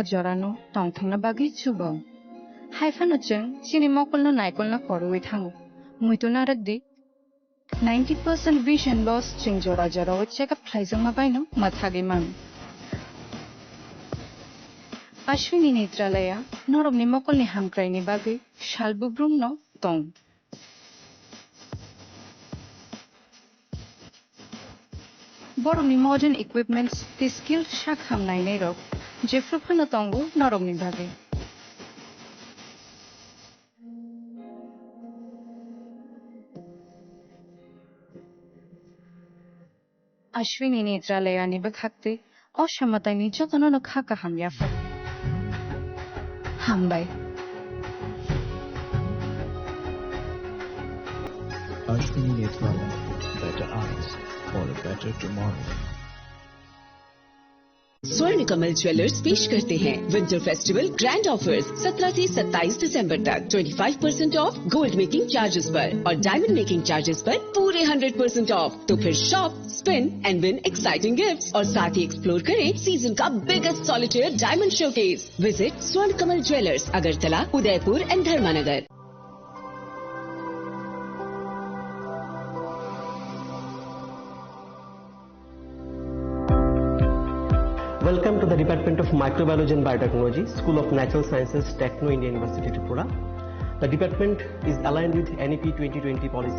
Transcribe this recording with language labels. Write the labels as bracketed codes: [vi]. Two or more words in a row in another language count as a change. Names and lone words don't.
[trp] jorano tong thang na bagi chubo hai phano chung chini mokol no naikol na koroi thango muito na raddi 90% [en] vision loss [trp] chung jora jora [en] check up [trp] thaijang ma baino mathagi man Ashwini Netralaya norom ni mokol ni hamkrai ni bagi shalbubrum no tong Boromni [en] modern equipments [trp] the skill shak hamnai nei rok jefru phano tongo noromni bhage Ashwini Netralaya ni bakhakte oshamatay ni jotono no khaka hamya fa hambai [en] Ashwini Netralaya, better eyes for a better tomorrow. [hi] स्वर्ण कमल ज्वेलर्स पेश करते हैं [en] winter festival grand offers [hi] 17 से 27 दिसंबर तक 25% ऑफ [en] gold making charges [hi] पर और [en] diamond making charges [hi] पर पूरे 100% ऑफ। तो फिर [en] shop, spin and win exciting gifts [hi] और साथ ही एक्सप्लोर करें सीजन का [en] biggest solitaire diamond showcase. Visit Swarna Kamal Jewellers, Agartala, Udaipur and Dharmanagar. Welcome to the Department Department of Microbiology and Biotechnology, School of Natural Sciences, Techno India University, Tripura. The department is aligned with NEP 2020 policy.